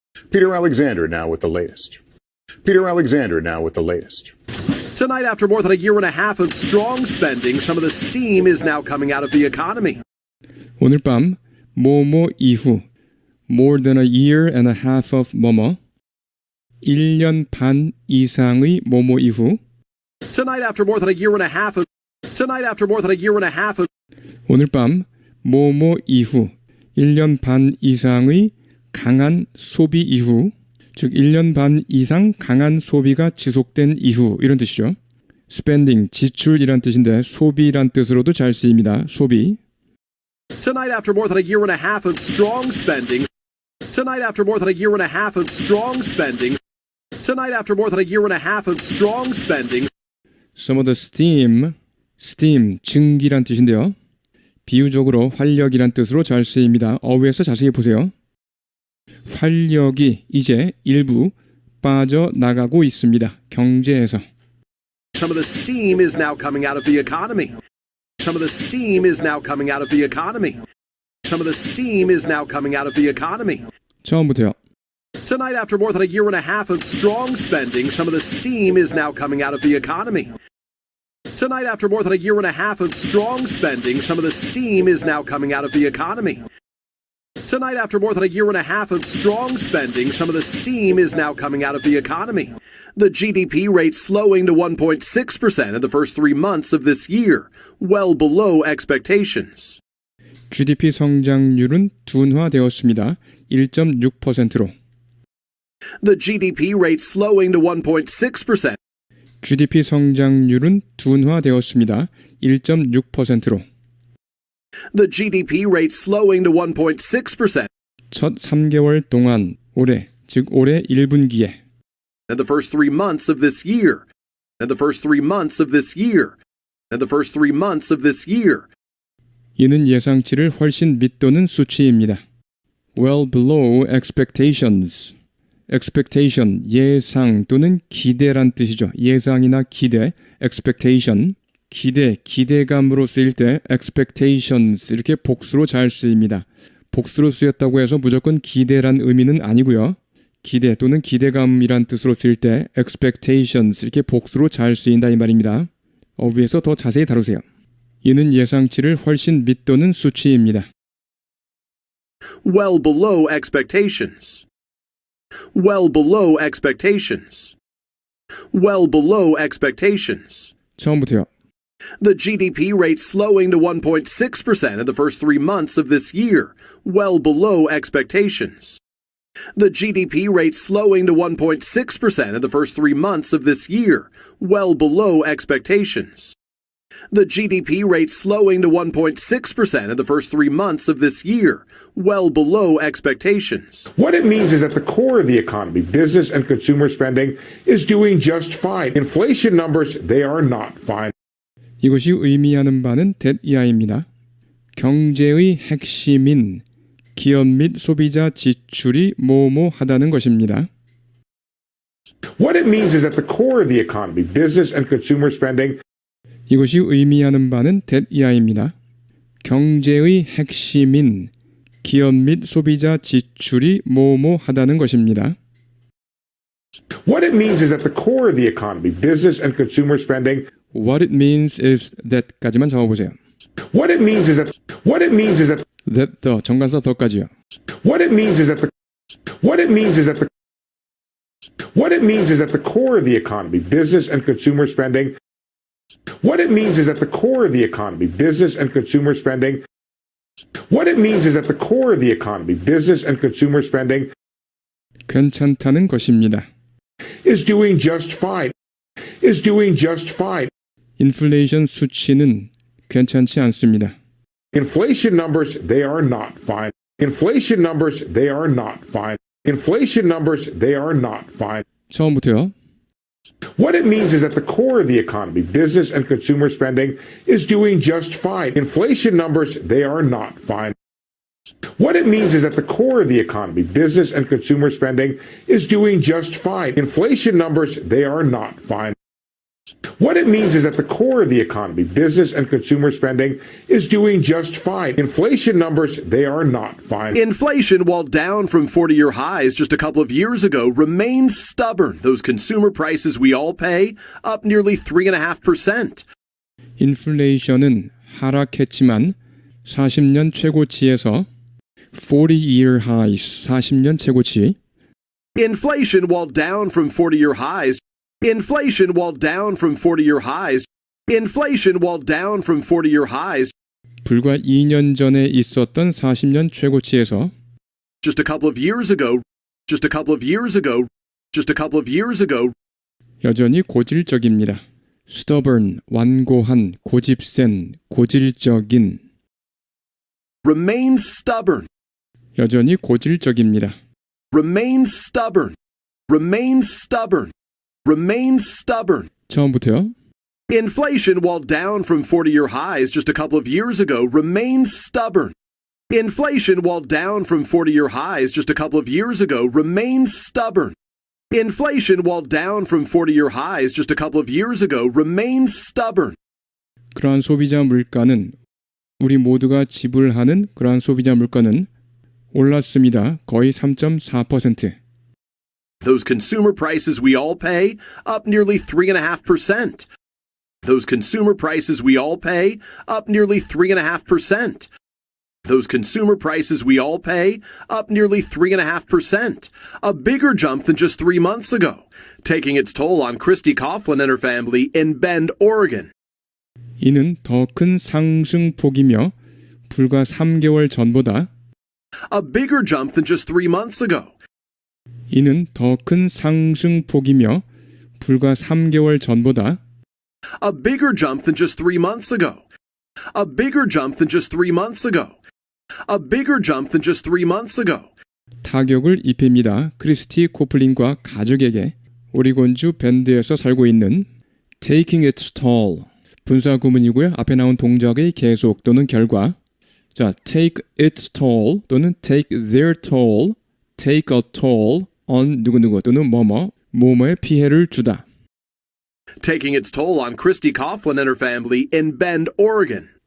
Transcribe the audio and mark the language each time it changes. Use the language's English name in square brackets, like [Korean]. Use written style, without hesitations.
[English] Peter Alexander now with the latest. Peter Alexander now with the latest. Tonight, after more than a year and a half of strong spending, some of the steam is now coming out of the economy. [Korean] 오늘 밤 뭐뭐 이후 [English] more than a year and a half of [Korean] 뭐뭐 1년 반 이상의 뭐뭐 이후 [English] Tonight, after more than a year and a half of Tonight, after more than a year and a half of [Korean] 오늘 밤 뭐뭐 이후 1년 반 이상의 강한 소비 이후 즉 1년 반 이상 강한 소비가 지속된 이후 이런 뜻이죠. spending, 지출이란 뜻인데 소비란 뜻으로도 잘 쓰입니다. 소비. [English] Tonight, after more than a year and a half of strong spending. Tonight, after more than a year and a half of strong spending. Tonight, after more than a year and a half of strong spending. Some of the steam, [Korean] 증기란 뜻인데요. 비유적으로 활력이란 뜻으로 잘 쓰입니다. 어휘에서 자세히 보세요. 활력이 이제 일부 빠져나가고 있습니다. 경제에서. [English] Some of the steam is now coming out of the economy. Some of the steam is now coming out of the economy. Some of the steam is now coming out of the economy. [Korean] 처음부터요. [English] Tonight, after more than a year and a half of strong spending, some of the steam is now coming out of the economy. Tonight, after more than a year and a half of strong spending, some of the steam is now coming out of the economy. Tonight, after more than a year and a half of strong spending, some of the steam is now coming out of the economy. The GDP rate slowing to 1.6% in the first 3 months of this year, well below expectations. [Korean] GDP 성장률은 둔화되었습니다. 1.6%로. [English] The GDP rate slowing to 1.6%. [Korean] GDP 성장률은 둔화되었습니다. 1.6%로. [English] The GDP rate slowing to 1.6%. [Korean] 첫 3개월 동안 올해, 즉 올해 1분기에 [English] In the first 3 months of this year. In the first 3 months of this year. In the first 3 months of this year. [Korean] 이는 예상치를 훨씬 밑도는 수치입니다. [English] Well below expectations. [Korean] expectation, 예상 또는 기대란 뜻이죠. 예상이나 기대, expectation. 기대감으로 쓰일 때 expectations 이렇게 복수로 잘 쓰입니다. 복수로 쓰였다고 해서 무조건 기대란 의미는 아니고요. 기대 또는 기대감이란 뜻으로 쓰일 때 expectations 이렇게 복수로 잘 쓰인다 이 말입니다. 어휘에서 더 자세히 다루세요. 이는 예상치를 훨씬 밑도는 수치입니다. [English] well below expectations, well below expectations, well below expectations. [Korean] 처음부터요. [English] The GDP rate slowing to 1.6% in the first 3 months of this year, well below expectations. The GDP rate slowing to 1.6% in the first 3 months of this year, well below expectations. The GDP rate slowing to 1.6% in the first 3 months of this year, well below expectations. What it means is at the core of the economy, business and consumer spending is doing just fine. Inflation numbers, they are not fine. [Korean] 이것이 의미하는 바는 that 이하입니다. 경제의 핵심인 기업 및 소비자 지출이 뭐뭐하다는 것입니다. [English] What it means is at the core of the economy, business and consumer spending [Korean] 이것이 의미하는 바는 that 이하입니다. 경제의 핵심인 기업 및 소비자 지출이 뭐뭐하다는 것입니다. [English] What it means is at the core of the economy, business and consumer spending. What it means is that [Korean] 까지만 적어보세요. [English] What it means is that That the [Korean] 정관사 더까지요. [English] what it means is at the what it means is at the what it means is at the core of the economy, business and consumer spending. What it means is at the core of the economy, business and consumer spending. What it means is at the core of the economy, business and consumer spending [Korean] 괜찮다는 것입니다. [English] is doing just fine. Is doing just fine. [Korean] 인플레이션 수치는 괜찮지 않습니다. [English] Inflation numbers, they are not fine. Inflation numbers, they are not fine. Inflation numbers, they are not fine. [Korean] 처음부터요. [English] What it means is at the core of the economy, business and consumer spending is doing just fine. Inflation numbers, they are not fine. What it means is at the core of the economy, business and consumer spending is doing just fine. Inflation numbers, they are not fine. What it means is at the core of the economy, business and consumer spending is doing just fine. Inflation numbers, they are not fine. Inflation, while down from 40-year highs just a couple of years ago, remains stubborn. Those consumer prices we all pay, up nearly 3.5%. [Korean] 인플레이션은 하락했지만 40년 최고치에서 [English] 40-year highs, [Korean] 40년 최고치. [English] Inflation, while down from 40-year highs, inflation, while down from 40-year highs, inflation, while down from 40-year highs, [Korean] 불과 2년 전에 있었던 40년 최고치에서 [English] just a couple of years ago, just a couple of years ago, just a couple of years ago, [Korean] 여전히 고질적입니다. stubborn, 완고한, 고집센, 고질적인. [English] remains stubborn, [Korean] 여전히 고질적입니다. [English] remains stubborn, remains stubborn, remains stubborn. [Korean] 처음부터요. [English] Inflation, while down from 40-year highs just a couple of years ago, remains stubborn. Inflation, while down from 40-year highs just a couple of years ago, remains stubborn. Inflation, while down from 40-year highs just a couple of years ago, remains stubborn. [Korean] 그러한 소비자 물가는 우리 모두가 지불하는 그러한 소비자 물가는 올랐습니다. 거의 3.4%. [English] Those consumer prices we all pay, up nearly 3.5%. Those consumer prices we all pay, up nearly 3.5%. Those consumer prices we all pay, up nearly 3.5%. A bigger jump than just 3 months ago, taking its toll on Christy Coughlin and her family in Bend, Oregon. [Korean] 이는 더 큰 상승폭이며 불과 3개월 전보다 [English] A bigger jump than just 3 months ago. [Korean] 이는 더 큰 상승폭이며 불과 3개월 전보다 [English] A bigger jump than just 3 months ago. A bigger jump than just 3 months ago. A bigger jump than just 3 months ago. [Korean] 타격을 입힙니다. 크리스티 코플린과 가족에게 오리곤주 밴드에서 살고 있는 [English] taking its toll [Korean] 분사 구문이고요. 앞에 나온 동작의 계속 또는 결과. 자, [English] take its toll [Korean] 또는 [English] take their toll, take a toll on [Korean] 누구누구 또는 뭐뭐의 피해를 주다. [English] Taking its toll on Christy Coughlin and her family in Bend, Oregon.